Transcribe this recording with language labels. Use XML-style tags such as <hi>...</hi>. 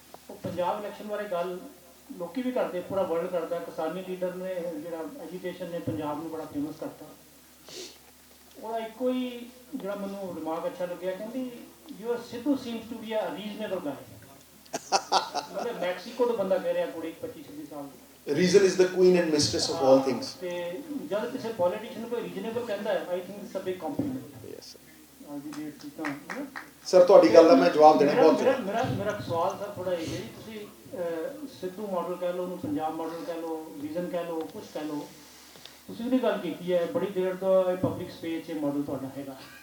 <pa>ਉਹ ਪੰਜਾਬ ਇਲੈਕਸ਼ਨ ਬਾਰੇ ਗੱਲ ਲੋਕੀ ਵੀ ਕਰਦੇ, ਪੂਰਾ ਵਰਲਡ ਕਰਦਾ। ਕਿਸਾਨੀ ਲੀਡਰ ਨੇ ਜਿਹੜਾ ਐਜੂਕੇਸ਼ਨ ਨੇ ਪੰਜਾਬ ਨੂੰ ਬੜਾ ਫੇਮਸ ਕਰਤਾ। ਉਹਦਾ ਇੱਕੋ ਹੀ ਜਿਹੜਾ ਮੈਨੂੰ ਦਿਮਾਗ ਅੱਛਾ ਲੱਗਿਆ, ਕਹਿੰਦੀ</pa> <en>Your Sidhu seems to be a reasonable guy.</en> <pa>ਮਤਲਬ ਮੈਕਸੀਕੋ ਤੋਂ ਬੰਦਾ ਕਹਿ ਰਿਹਾ, ਕੁੜੀ 25-26 ਸਾਲ ਦੀ।</pa> <en>Reason is the queen and mistress of all things.</en> <pa>ਤੇ ਜਦ ਕਿਸੇ ਪੋਲੀਟੀਸ਼ੀਅਨ ਨੂੰ ਕੋਈ ਰੀਜ਼ਨੇਬਲ ਕਹਿੰਦਾ ਹੈ,</pa> <en>I think it's a big compliment.</en> <pa>Yes sir. ਅੱਜ ਦੀ ਡੇਟ 'ਚ ਤਾਂ ਸਰ ਤੁਹਾਡੀ ਗੱਲ ਦਾ ਮੈਂ ਜਵਾਬ ਦੇਣਾ ਬਹੁਤ ਮੇਰਾ ਸਵਾਲ ਸਰ ਥੋੜਾ ਇਹ ਹੈ ਜੀ, ਤੁਸੀਂ ਸਿੱਧੂ ਮਾਡਲ ਕਹਿ ਲਓ, ਉਹਨੂੰ ਪੰਜਾਬ ਮਾਡਲ ਕਹਿ ਲਓ, ਵਿਜ਼ਨ ਕਹਿ ਲਓ, ਕੁਛ ਕਹਿ ਲਓ, ਤੁਸੀਂ ਉਹਦੀ ਗੱਲ ਕੀਤੀ ਹੈ ਬੜੀ ਦੇਰ ਤੋਂ ਇਹ ਪਬਲਿਕ ਸਪੇਸ 'ਚ ਮਾਡਲ ਤੁਹਾਡਾ ਹੈਗਾ।</pa>